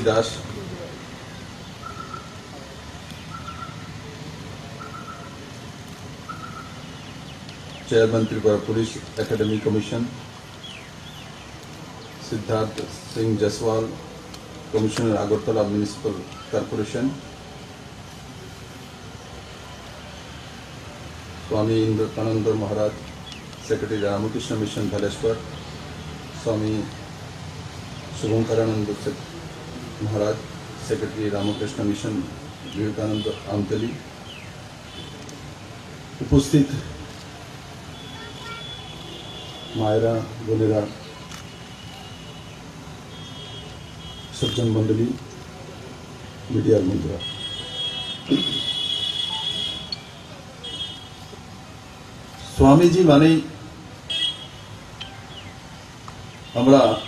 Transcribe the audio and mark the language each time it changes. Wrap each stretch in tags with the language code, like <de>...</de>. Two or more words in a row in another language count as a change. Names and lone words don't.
<bn>দাস, চেয়ারম্যান ত্রিপুরা পুলিশ একাডেমি কমিশন, সিদ্ধার্থ সিং জয়সওয়াল, কমিশনার আগরতলা মিউনিসিপাল কর্পোরেশন, स्वामी इंद्रानंद महाराज, सेक्रेटरी रामकृष्ण मिशन धलेश्वर, स्वामी शुभंकरानंद महाराज, सेक्रेटरी रामकृष्ण मिशन विवेकानंद आमतली, উপস্থিত মায়েরা বোনেরা, সজ্জন মণ্ডলী, মিডিয়া বন্ধুরা, স্বামীজি মানে আমরা</bn>